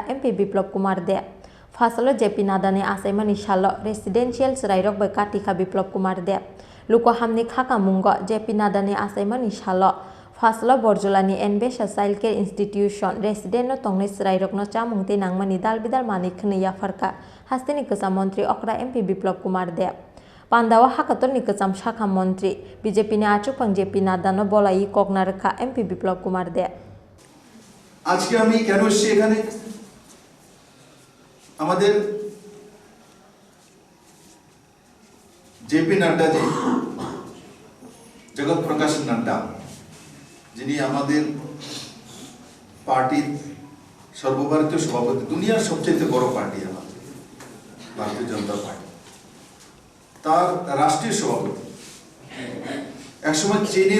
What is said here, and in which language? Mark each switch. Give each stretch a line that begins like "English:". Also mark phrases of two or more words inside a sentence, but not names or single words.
Kok Borok: MP biplop kumar de Fasalo JP nadane asaimani shalo residential chirairok bai katika biplop kumar de luko hamni khaka mungo JP nadane asaimani shalo Fasalo borjolani NBS
English: childcare institution
Kok Borok: resideno tongne chirairok no chamungte nangmani dalbidar mane khni ya farka hasteni kasa mantri okra MP biplop kumar de Pandawa hakotor ni kasam shakha mantri BJP ni achuk phang JP nadano bolai koknarekha MP biplop kumar de
Bangla: আজকে আমি কেন এসেছি এখানে আমাদের জেপি নাড্ডা জি জগৎ প্রকাশ নাড্ডা যিনি আমাদের পার্টির সর্বভারতীয় সভাপতি দুনিয়ার সবচেয়ে বড় পার্টি আমাদের ভারতীয় জনতা পার্টি তার রাষ্ট্রীয় সভাপতি একসময় চীনের